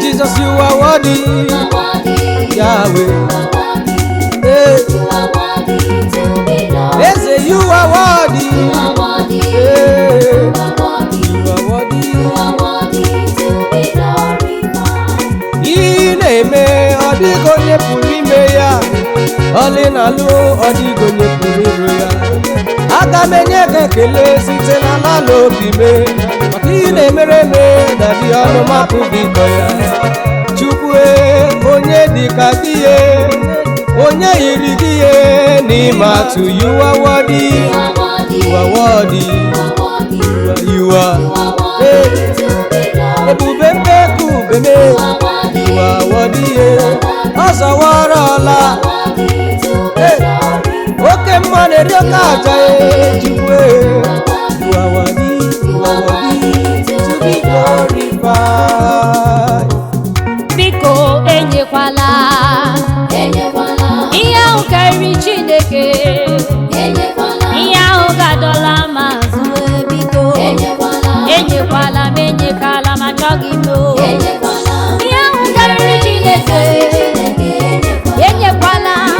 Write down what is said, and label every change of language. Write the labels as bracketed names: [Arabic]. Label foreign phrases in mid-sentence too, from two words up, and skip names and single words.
[English] Jesus, you are worthy. You are worthy. Yahweh. You are worthy. Hey. You are worthy to be glorified. They say you are worthy. You are worthy. Hey. You are worthy. You are worthy. You are worthy to be glorified. [Igbo] Ihe ị na-eme, ọ dịghị onye pụrụ ime ya. Ọlụ ị na-alụ, ọ dịghị onye pụrụ ịrụ ya. Aga m enye gị ekele site n'ala obi m, maka ihe ị na-emere m, na dị ọnụ m apụghị ịkọ ya. Chukwu, e, onye dị ka gị, e, onye yiri gị, e, n'ime atụ, [English] you are worthy, you are worthy. You are, [Igbo] hey. Ebube mbe ka ube me. [English] You are worthy, yeah. [Igbo] Ọ zọwarọla. Hey. Oke mma na-eri oke aja, eh, Chukwu, eh. [English] You are worthy, you are worthy to be glorified. [Igbo] Biko, enyekwala. Enyekwala. Ihe ahụ karịrị Chineke. Enyekwala. Ihe ahụ ga-adọla m azụ, eh, biko. Enyekwala. Enyekwala m, enyekwala m, achọghị m, o. Enyekwala. Ihe ahụ karịrị Chineke. Chineke, enyekwala. Enyekwala.